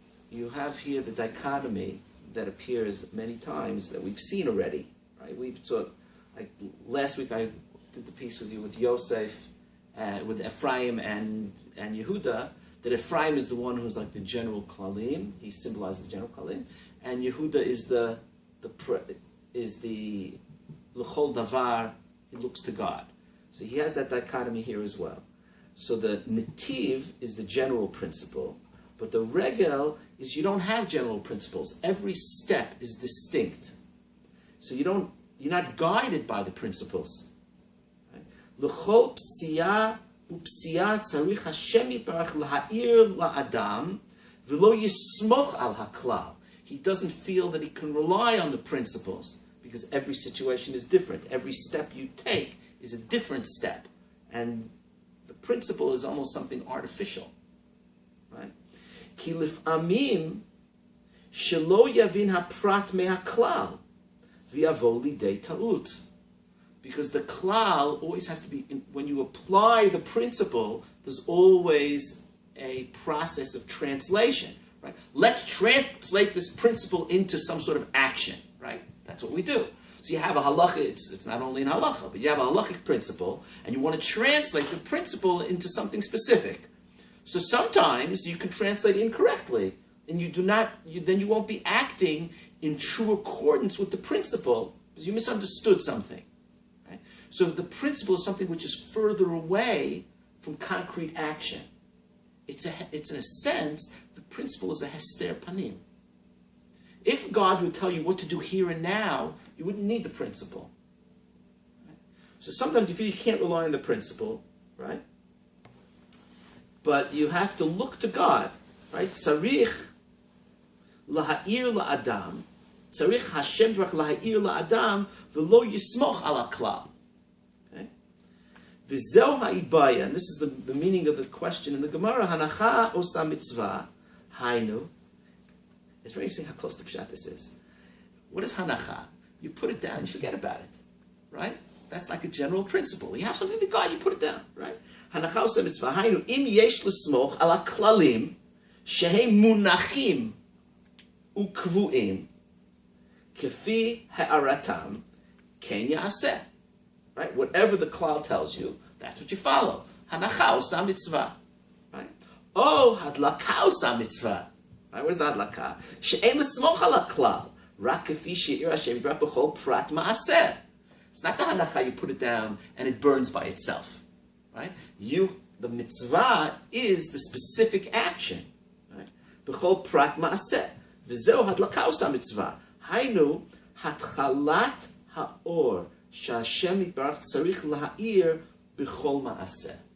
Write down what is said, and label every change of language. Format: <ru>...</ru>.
<en>You have here the dichotomy that appears many times that we've seen already, right? We've taught, like last week I did the piece with you with Yosef, with Ephraim and Yehuda, that Ephraim is the one who's like the general klalim, he symbolizes the general klalim, and Yehuda is the l'chol davar, he looks to God. So he has that dichotomy here as well. So the netiv is the general principle, but the regel is you don't have general principles. Every step is distinct. So you're not guided by the principles.</en> <he>L'chol psiעה ופסיעה צריך השם יתברך להאיר לאדם ולא יסמוך על הכלל.</he> <en>He doesn't feel that he can rely on the principles, because every situation is different. Every step you take is a different step. And the principle is almost something artificial. Right?</en> <he>כי לפעמים שלא יבין הפרט מהכלל ויבוא לידי טעות.</he> <en>Because the klal always has to be, when you apply the principle, there's always a process of translation. Right? Let's translate this principle into some sort of action. Right? That's what we do. So you have a halacha, it's not only an halacha, but you have a halachic principle, and you want to translate the principle into something specific. So sometimes you can translate incorrectly, and then you won't be acting in true accordance with the principle, because you misunderstood something. Right? So the principle is something which is further away from concrete action. It's in a sense, the principle is a hester panim. If God would tell you what to do here and now, you wouldn't need the principle. Right? So sometimes you feel you can't rely on the principle, right? But you have to look to God, right?</en> <he>צריך להאיר לאדם, צריך השם יתברך להאיר לאדם, ולא יסמוך על הכלל.</he> <en>Okay?</en> <he>וזהו העיביה,</he> <en>and this is the meaning of the question in the Gemara,</en> <he>הנחה עושה מצווה, היינו.</he> <en>It's very interesting how close to pshat this is. What is hancha? You put it down, you forget about it, right? That's like a general principle. You have something to God, you put it down, right?</en> <he>הנחה עושה מצווה, היינו, אם יש לסמוך על הכללים שהם מונחים וקבועים כפי הערתם, כן יעשה.</he> <en>Right? Whatever the klal tells you, that's what you follow.</en> <he>הנחה עושה מצווה.</he> <en>Right?</en> <he>או הדלקה עושה מצווה.</he> <en>Right? What is</en> <he>הדלקה? שאין לסמוך על הכלל, רק כפי שהאיר השם יתברך בכל פרט מעשה.</he> <en>It's not the hancha, you put it down and it burns by itself. Right? The mitzvah is the specific action.</en> <he>Right? בכל פרט מעשה. וזהו הדלקה עושה מצווה. היינו, התחלת האור שהשם יתברך צריך להאיר בכל מעשה.</he>